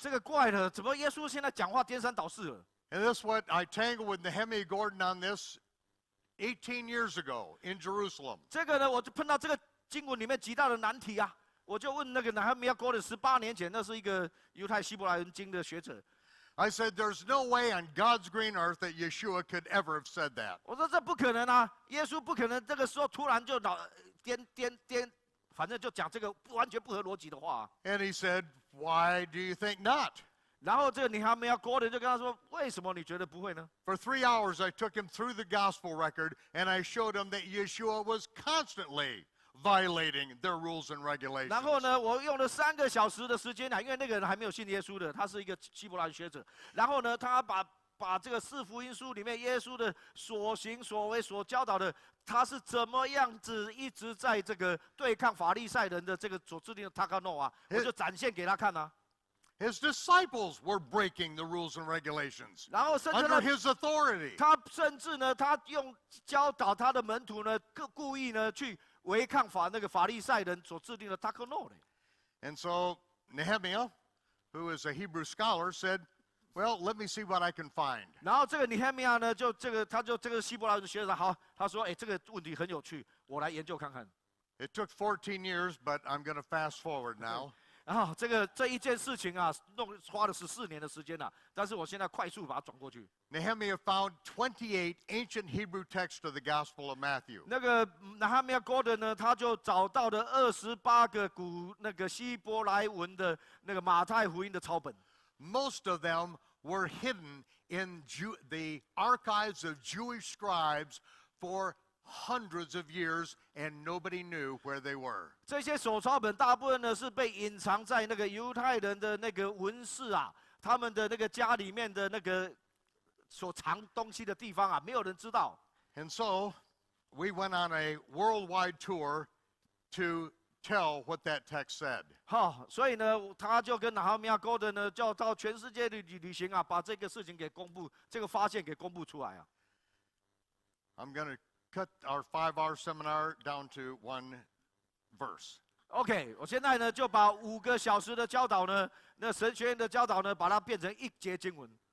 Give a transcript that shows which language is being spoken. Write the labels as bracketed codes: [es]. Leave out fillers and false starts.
[zh] 这个怪了，怎么耶稣现在讲话颠三倒四了？ [en] And this is what I tangled with Nehemiah Gordon on this 18 years ago in Jerusalem. [zh] 这个呢，我就碰到这个经文里面极大的难题啊！我就问那个Nehemiah Gordon 18年前，那是一个犹太希伯来人经的学者。 [en] I said, there's no way on God's green earth that Yeshua could ever have said that. [zh] 我说这不可能啊，耶稣不可能这个时候突然就颠，反正就讲这个完全不合逻辑的话。 [en] And he said, why do you think not? [zh] 然后这个Nehemiah Gordon就跟他说，为什么你觉得不会呢？ [en] For 3 hours, I took him through the gospel record, and I showed him that Yeshua was constantly violating their rules and regulations. [zh] 然后呢，我用了3个小时的时间啊，因为那个人还没有信耶稣的，他是一个希伯来学者。然后呢，他把这个四福音书里面耶稣的所行所为所教导的，他是怎么样子一直在这个对抗法利赛人的这个所制定的 takanot 啊，我就展现给他看啊。 [en] His disciples were breaking the rules and regulations [zh] 然后甚至 [en] under [zh] 呢， [en] his authority. [zh] 他甚至呢，他用教导他的门徒呢，故意呢去违抗那个法利赛人所制定的 takanot。 [en] And so Nehemiah, who is a Hebrew scholar, said, Well, let me see what I can find. [zh] 然后这个尼黑米亚呢，他就这个希伯来的学者，好，他说，这个问题很有趣，我来研究看看。 [en] It took 14 years, but I'm going to fast forward now. [zh] 然后这一件事情啊，花了14年的时间啊，但是我现在快速把它转过去。 [en] Nehemiah found 28 ancient Hebrew texts of the Gospel of Matthew. [zh] 那个拿哈米亚 Gordon 呢，他就找到了28个那个希伯来文的那个马太福音的抄本。 [en] Most of them were hidden in the archives of Jewish scribes for hundreds of years, and nobody knew where they were. [zh] 这些手抄本大部分呢是被隐藏在那个犹太人的那个文士啊，他们的那个家里面的那个所藏东西的地方啊，没有人知道。 [en] And so, we went on a worldwide tour to tell what that text said. [zh] 好，所以呢，他就跟拿哈米亚 Gordon 呢，就到全世界旅行啊，把这个事情给公布，这个发现给公布出来啊。 [en] I'm going to cut our 5-hour seminar down to one verse. [zh] OK， 我现在呢就把5个小时的教导呢，那神学院的教导呢，把它变成1节经文。